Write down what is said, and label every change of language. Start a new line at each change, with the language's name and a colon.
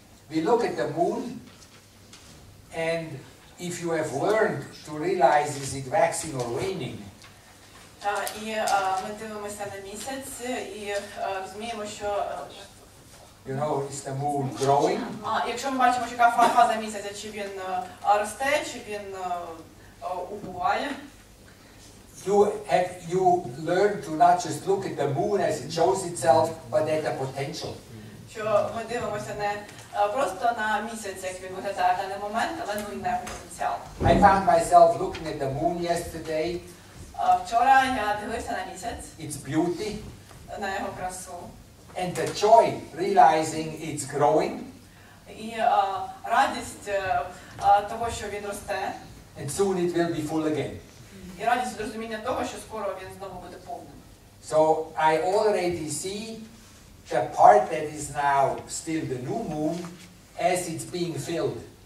English: We look at the moon, and if you have learned to realize is it waxing or waning,
Ukrainian: І ми дивимося на місяць і розуміємо, що
English: you know, is the moon growing?
Ukrainian: Якщо ми бачимо, яка фаза місяця, чи він росте, чи він убуває.
English: You learn to not just look at the moon as it shows itself, but at the potential.
Ukrainian: що ми дивимося не просто на місяць, як він виглядає в даний момент, але ну і на його потенціал.
English: I found myself looking at the moon yesterday.
Ukrainian: Вчора я дивився на місяць,
English: Its beauty,
Ukrainian: на його красу.
English: and the joy realizing it's growing.
Ukrainian: І радість того, що він росте,
English: And soon it will be full again.
Ukrainian: і радість від розуміння того, що скоро він знову буде повним.
English: So I already see the part that is now still the new moon as it's being filled.